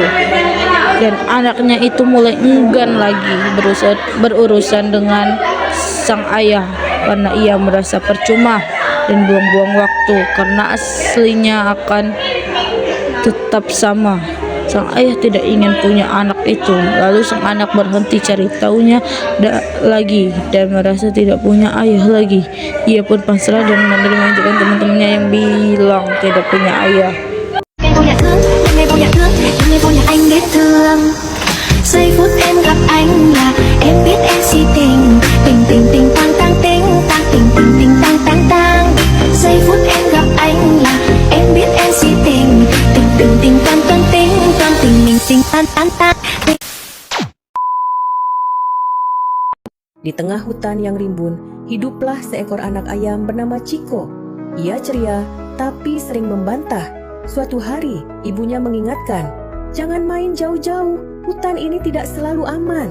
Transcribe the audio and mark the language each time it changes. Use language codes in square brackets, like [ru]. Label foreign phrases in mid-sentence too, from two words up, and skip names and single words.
[id] Dan anaknya itu mulai enggan lagi berurusan dengan sang ayah karena ia merasa percuma dan buang-buang waktu karena aslinya akan tetap sama. Sang ayah tidak ingin punya anak itu. Lalu sang anak berhenti cari tahunya lagi dan merasa tidak punya ayah lagi. Ia pun pasrah dan menerima ajakan teman-temannya yang bilang tidak punya ayah. [vi] Anh biết thương. Giây phút em gặp anh là em biết em si tình. Tình tình tình tang tang tình tang tình tình tình tang tang tang. Giây phút em gặp anh là em biết em si tình. Tình tình tình tang tang tình tang tình tình tình tang tang tang. [id] Di tengah hutan yang rimbun, hiduplah seekor anak ayam bernama Chico. Ia ceria, tapi sering membantah. Suatu hari, ibunya mengingatkan, "Jangan main jauh-jauh, hutan ini tidak selalu aman."